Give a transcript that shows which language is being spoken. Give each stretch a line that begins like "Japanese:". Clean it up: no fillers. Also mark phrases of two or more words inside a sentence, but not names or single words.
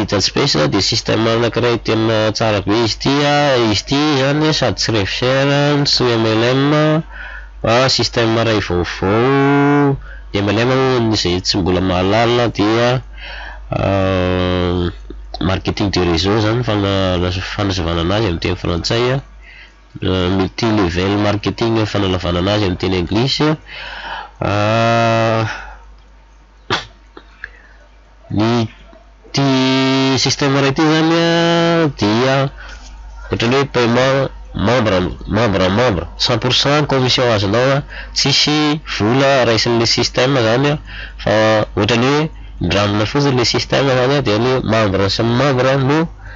Malagasy: Space dia système anankiray tena tsara be izy ty zany sady tsy revière tsy MLM système ray vaovao MLM izay tsy mbola mahalala dia
French: marketing de réseau
Malagasy: zany fanazavana anazy amin'ny teny frantsay
English: multi level marketing
Malagasy: fanalavana anazy amin'ny teny anglisy ny ty système ray ty zany dia ohatrany hoe
French: paiement membre
Malagasy: 100% commission azonao tsisy vola raisin'le système zany fa ohatrany hoe ndramina fotsiny le système zany dia ny membre sy membre no